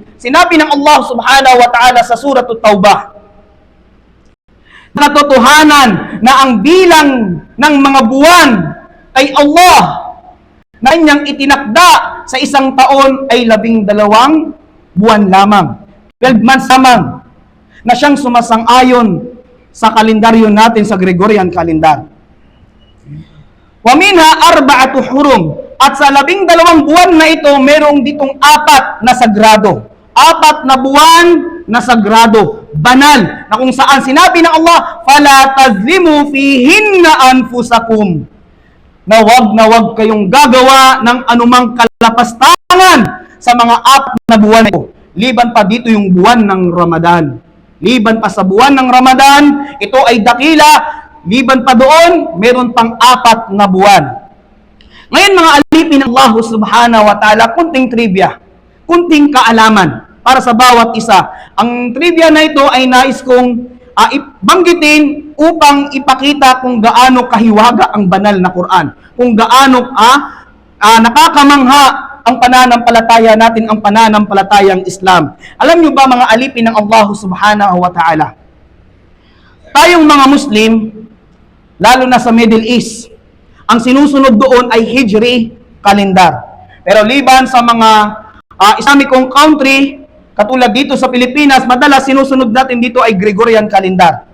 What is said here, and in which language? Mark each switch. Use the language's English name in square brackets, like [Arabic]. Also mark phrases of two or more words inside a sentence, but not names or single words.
[Filipino] Sinabi ng Allah subhanahu wa ta'ala sa Suratul Taubah, natotohanan na ang bilang ng mga buwan ay Allah na kanyang itinakda sa isang taon ay 12 buwan lamang. 12 months lamang na siyang sumasang-ayon sa kalendaryo natin sa [English] Gregorian calendar. [Arabic] ومنها 4 حرم. [Filipino] At sa 12 buwan na ito, merong ditong 4 na sagrado. 4 na buwan na sagrado, banal, na kung saan sinabi ng Allah, [Arabic] فلا تظلموا فيهن أنفسكم. [Filipino] Na wag kayong gagawa ng anumang kalapastangan sa mga 4 na buwan na ito. Liban pa dito yung buwan ng Ramadan. Liban pa sa buwan ng Ramadan, ito ay dakila. Liban pa doon, meron pang 4 na buwan. Ngayon mga alipin ng Allah [Arabic] سبحانه وتعالى, [Filipino] kunting trivia, kunting kaalaman para sa bawat isa. Ang trivia na ito ay nais kong banggitin upang ipakita kung gaano kahiwaga ang banal na Quran. Kung gaano nakakamangha ang pananampalataya natin, ang pananampalatayang Islam. Alam niyo ba mga alipin ng Allah [Arabic] سبحانه وتعالى? [Filipino] Tayong mga Muslim, lalo na sa Middle East, ang sinusunod doon ay [English] Hijri calendar. [Filipino] Pero liban sa mga Islamicong country, katulad dito sa Pilipinas, madalas sinusunod natin dito ay [English] Gregorian calendar.